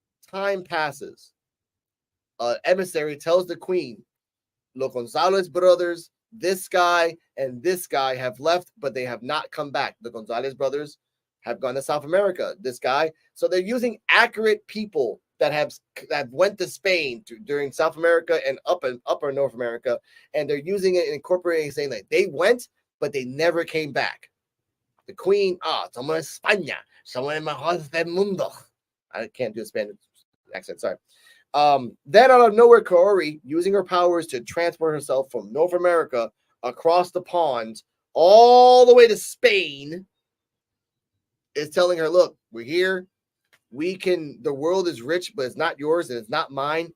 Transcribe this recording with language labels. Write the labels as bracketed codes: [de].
[en] Time passes. Emissary tells the queen, Los Gonzalez brothers, this guy and this guy have left, but they have not come back. The Gonzalez brothers have gone to South America. This guy. So they're using accurate people that went to Spain during South America and upper North America, and they're using it and incorporating, saying that they went, but they never came back. The queen, [es] somos en España, somos en mejores del mundo. [en] I can't do a Spanish accent, sorry. Then out of nowhere, Kaori, using her powers to transport herself from North America across the pond all the way to Spain, is telling her, look, we're here. The world is rich, but it's not yours and it's not mine.